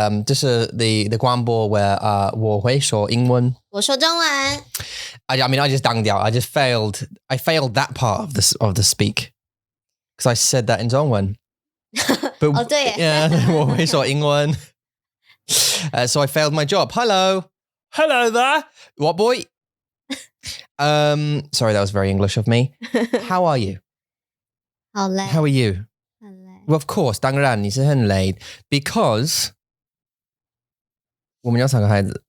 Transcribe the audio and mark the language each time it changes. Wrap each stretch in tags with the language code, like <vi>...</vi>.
<zh>这是 the 广播 where 我会说英文，我说中文。</zh> <en>I mean, I just danged out. I failed that part of the speak because I said that in 中文。 But</en> <zh>对耶。</zh> <en>yeah,</en> <zh>我会说英文。</zh> <en>So I failed my job. Hello there. What boy? Sorry, that was very English of me. How are you?</en> <zh>好累。</zh> <en>How are you?</en> <zh>很累。</zh> <en>Well, of course,</en> <zh>当然你是很累</zh> <en>because</en> <zh>我们有3个孩子。</zh>